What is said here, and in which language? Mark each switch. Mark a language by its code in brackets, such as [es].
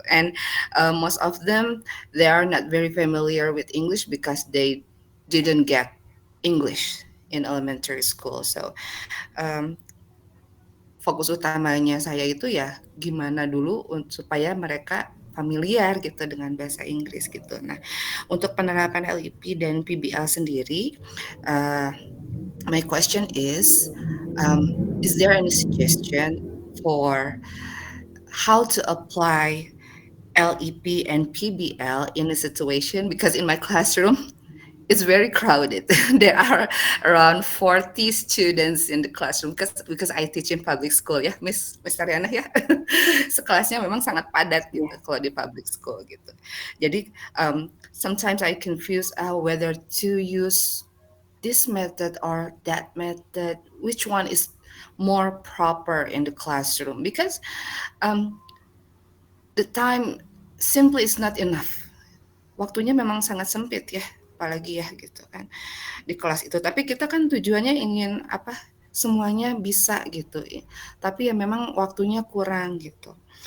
[en] And most of them they are not very familiar with English because they didn't get English in elementary school. [id] So um, fokus utamanya saya itu ya gimana dulu supaya mereka familiar gitu dengan bahasa Inggris gitu. Nah, untuk penerapan LEP dan PBL sendiri, [en] uh, my question is there any suggestion for how to apply LEP and PBL in a situation? Because in my classroom, it's very crowded. There are around 40 students in the classroom because I teach in public school ya, Miss Tariana ya. [id] Sekelasnya memang sangat padat gitu kalau di [en] public school [id] gitu. Jadi [en] sometimes I confuse whether to use this method or that method, which one is more proper in the classroom, because um, the time simply is not enough. [id] Waktunya memang sangat sempit ya, apalagi ya gitu kan di kelas itu. Tapi kita kan tujuannya ingin apa? Semuanya bisa gitu. Tapi ya memang waktunya kurang gitu.